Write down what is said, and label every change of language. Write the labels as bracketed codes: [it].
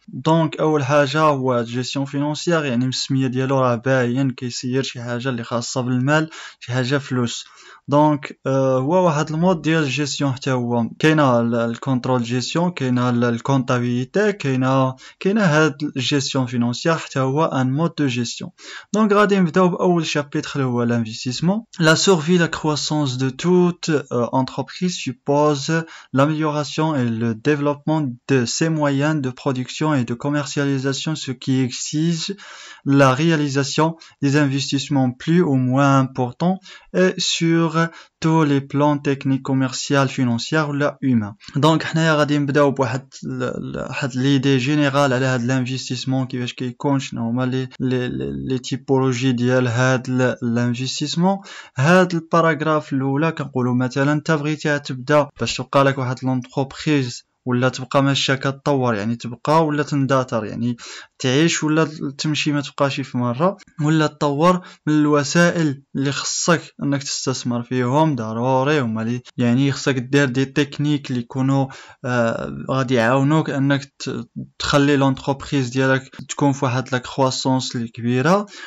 [ar] دونك اول حاجه هو الجيستيون فينانسيير، يعني السميه ديالو راه باين كيسير شي حاجه اللي خاصه بالمال، شي حاجه فلوس. دونك هو واحد المود ديال الجيستيون، حتى هو كاينه الكونترول جيستيون، كاينه الكونطابيليتي، كاينه هاد الجيستيون فينانسيير حتى هو ان مود دو جيستيون. دونك غادي نبداو باول شابيتر اللي هو l'investissement. [fr] La survie, la croissance de toute entreprise suppose l'amélioration et le développement de ses moyens de production et de commercialisation, ce qui exige la réalisation des investissements plus ou moins importants et sur tous les plans techniques, commerciaux, financiers ou humains. [ar] Donc حنايا غادي نبداو بواحد ليدي جينيرال على هاد الانفستيسمون، كيفاش كيكون، شنو هما لي تيبولوجي ديال هاد الانفستيسمون. هاد الباراغراف الاولى كنقولوا مثلا انت بغيتي تبدا باش تبقى لك واحد لونتربريز ولا تبقى ماشيه كتطور، يعني تبقى ولا تندثر، يعني تعيش ولا تمشي ما تبقاش في مره، ولا تطور من الوسائل اللي خصك انك تستثمر فيهم ضروري هما يعني خصك دير دي تكنيك اللي يكونوا غادي يعاونوك انك تخلي لونتربريز ديالك تكون في واحد لا كرواسونس اللي كبيره.